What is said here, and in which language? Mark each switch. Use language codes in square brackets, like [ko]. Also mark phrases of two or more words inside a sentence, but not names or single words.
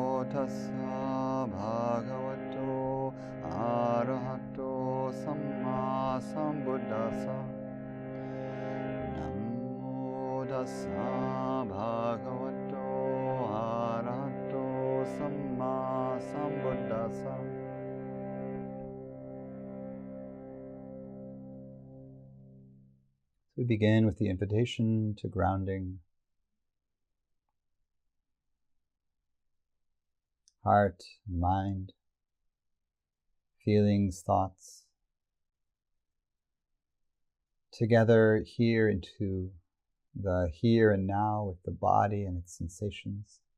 [pi] tassa bhagavato arahato sammāsambuddhasa. Namo tassa bhagavato arahato sammāsambuddhasa. [en] We begin with the invitation to grounding. Heart, mind, feelings, thoughts, together here into the here and now with the body and its sensations.